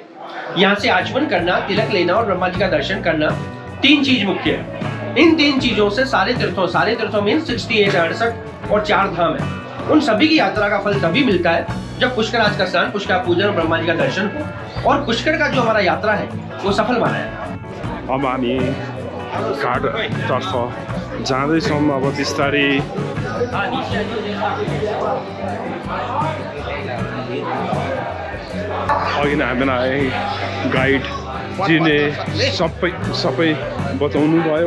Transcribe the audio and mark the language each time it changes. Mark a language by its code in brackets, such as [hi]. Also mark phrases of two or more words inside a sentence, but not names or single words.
[hi] यहाँ से आचमन करना, तिलक लेना और ब्रह्मा जी का दर्शन करना, तीन चीज मुख्य है। इन तीन चीजों से सारे तीर्थों मीन 68 और 4 धाम है, उन सभी की यात्रा का फल तभी मिलता है जब पुष्कराज का स्नान, पुष्कर पूजन और ब्रह्मा जी का दर्शन हो, और पुष्कर का जो हमारा यात्रा है वो सफल माना है। [ne] अब हामी घाटतर्फ जाँदैछौँ। अब बिस्तारै अघि नै हामीलाई गाइडजीले सबै बताउनु भयो।